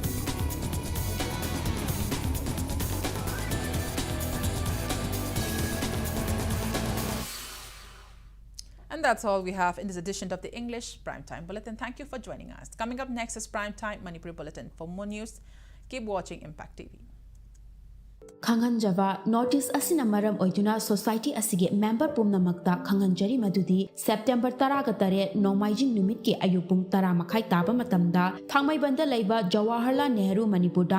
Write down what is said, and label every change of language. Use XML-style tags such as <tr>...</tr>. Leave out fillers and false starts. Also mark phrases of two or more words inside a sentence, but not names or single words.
<en>And that's all we have in this edition of the English Primetime Bulletin. Thank you for joining us. Coming up next is Primetime Manipur Bulletin. For more news, keep watching Impact TV.</en> <mni>Khanganjava notice asina maram oiduna society asige member pumnamakta khanganjari madudi September 18 Nomaijing numit ke ayupung 10 makhai taba matamda Thangmaibanda leiba Jawaharlal Nehru Manipur</mni>